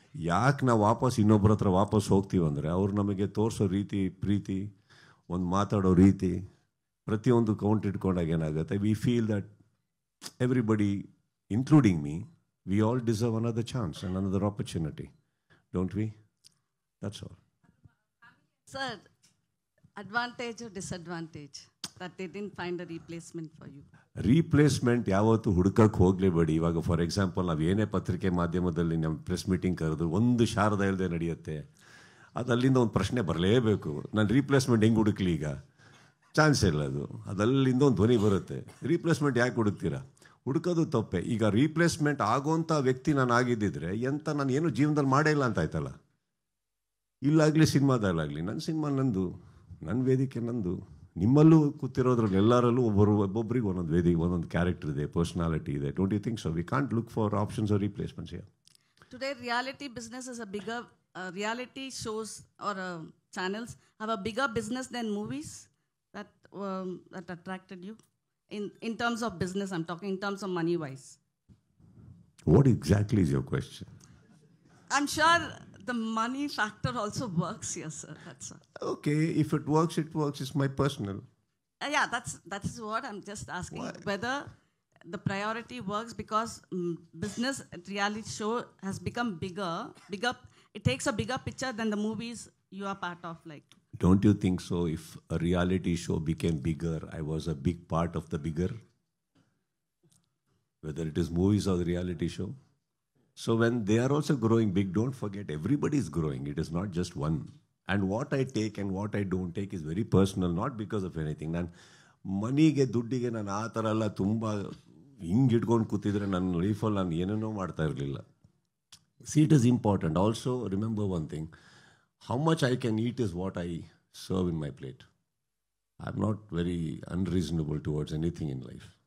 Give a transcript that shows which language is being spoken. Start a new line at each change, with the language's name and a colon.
Kannada: ಯಾಕೆ ನಾವು ವಾಪಸ್ ಇನ್ನೊಬ್ಬರ ಹತ್ರ ವಾಪಸ್ ಹೋಗ್ತೀವಂದರೆ, ಅವ್ರು ನಮಗೆ ತೋರಿಸೋ ರೀತಿ, ಪ್ರೀತಿ, ಒಂದು ಮಾತಾಡೋ ರೀತಿ, ಪ್ರತಿಯೊಂದು ಕೌಂಟ್ ಇಟ್ಕೊಂಡಾಗ ಏನಾಗುತ್ತೆ,
English: We feel that everybody including me, we all deserve another chance and another opportunity. Don't we? That's all. Sir, advantage or disadvantage that they didn't find a replacement for you?
Kannada: Replacement ಯಾವತ್ತೂ ಹುಡುಕಕ್ಕೆ ಹೋಗಲೇಬೇಡಿ. ಇವಾಗ
English: for example
Kannada: ನಾವು ಏನೇ ಪತ್ರಿಕೆ ಮಾಧ್ಯಮದಲ್ಲಿ ನಮ್ಮ press meeting ಕರೆದ್ರು ಒಂದು ಶಾರದಾ ಇಲ್ಲದೆ ನಡೆಯುತ್ತೆ, ಅದು ಅಲ್ಲಿಂದ ಒಂದು ಪ್ರಶ್ನೆ ಬರಲೇಬೇಕು. ನಾನು ರೀಪ್ಲೇಸ್ಮೆಂಟ್ ಹೆಂಗೆ ಹುಡುಕ್ಲಿ, ಈಗ ಚಾನ್ಸ್ ಇಲ್ಲ. ಅದಲ್ಲಿಂದ ಒಂದು ಧ್ವನಿ ಬರುತ್ತೆ, ರೀಪ್ಲೇಸ್ಮೆಂಟ್ ಯಾಕೆ ಹುಡುಕ್ತೀರಾ, ಹುಡುಕೋದು ತಪ್ಪೆ. ಈಗ ರೀಪ್ಲೇಸ್ಮೆಂಟ್ ಆಗೋಂಥ ವ್ಯಕ್ತಿ ನಾನು ಆಗಿದ್ದಿದ್ರೆ ನಾನು ಏನು ಜೀವನದಲ್ಲಿ ಮಾಡೇ ಇಲ್ಲ ಅಂತ ಆಯ್ತಲ್ಲ. ಇಲ್ಲಾಗಲಿ ಸಿನಿಮಾದಲ್ಲಾಗಲಿ, ನನ್ನ ಸಿನಿಮಾ ನಂದು, ನನ್ನ ವೇದಿಕೆ ನಂದು. ನಿಮ್ಮಲ್ಲೂ ಕೂತಿರೋದ್ರಲ್ಲಿ ಎಲ್ಲರಲ್ಲೂ ಒಬ್ಬೊಬ್ಬರಿಗೆ ಒಂದೊಂದು ವೇದಿಕೆ, ಒಂದೊಂದು ಕ್ಯಾರೆಕ್ಟರ್ ಇದೆ, ಪರ್ಸ್ನಾಲಿಟಿ ಇದೆ.
English: Don't you think so? We can't look for options or replacements here. Today, reality business is a bigger, reality shows or channels have a bigger business than movies. That attracted you? In terms of business, I'm talking in terms of money-wise. What exactly is your question? I'm sure the money factor also works here, sir. That's all. Okay, if it works, it works. It's my personal. Yeah, that is what I'm just asking. Why? Whether the priority works because business reality show has become bigger. It takes a bigger picture than the movies you are part of. Like, Don't you think so? If a reality show became bigger, I was a big part of the bigger, whether it is movies or the reality show. So when they are also growing big, don't forget everybody is growing. It is not just one. And what I take and what I don't take is very personal, not because of anything.
Kannada: ನಾನು ಮನಿಗೆ ದುಡ್ಡಿಗೆ ನಾನು ಆ ಥರ ಎಲ್ಲ ತುಂಬ ಹಿಂಗೆ ಇಟ್ಕೊಂಡು ಕೂತಿದ್ರೆ ನನ್ನ ಲೈಫಲ್ಲಿ ನಾನು ಏನೇನೋ ಮಾಡ್ತಾ ಇರಲಿಲ್ಲ.
English: See, it is important. Also, remember one thing. How much I can eat is what I serve in my plate. I'm not very unreasonable towards anything in life.